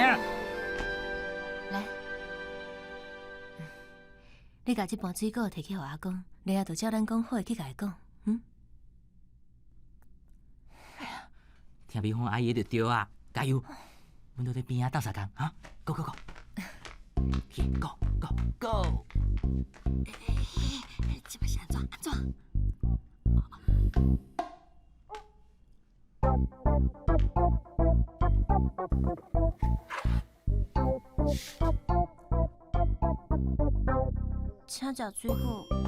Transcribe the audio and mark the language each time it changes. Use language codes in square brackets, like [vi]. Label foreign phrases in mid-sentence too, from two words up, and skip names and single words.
[nan] 来，你甲这盘水果摕去互阿公，然后就照咱讲好去甲伊讲，听民风阿姨就对啊，加油！阮都在边仔斗相共啊 ！ [en] Go go go！ [nan] 去 [en] go go go！ [nan] 这摆是安怎？请食水果。